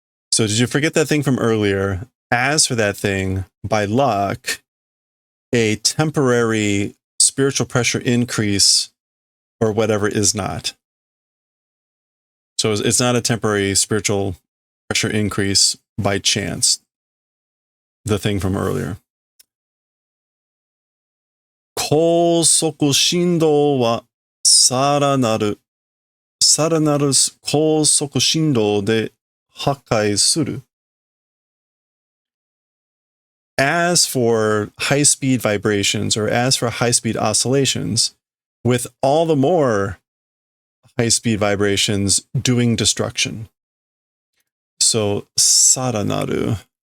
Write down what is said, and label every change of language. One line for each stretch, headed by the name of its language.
English: So did you forget that thing from earlier? As for that thing, by luck, a temporary spiritual pressure increase or whatever is not. So it's not a temporary spiritual pressure increase by chance. The thing from earlier.
Japanese: 高速振動はさらなる高速振動で破壊する。
English: As for high-speed vibrations or as for high-speed oscillations, with all the more high-speed vibrations doing destruction. So, saranaru.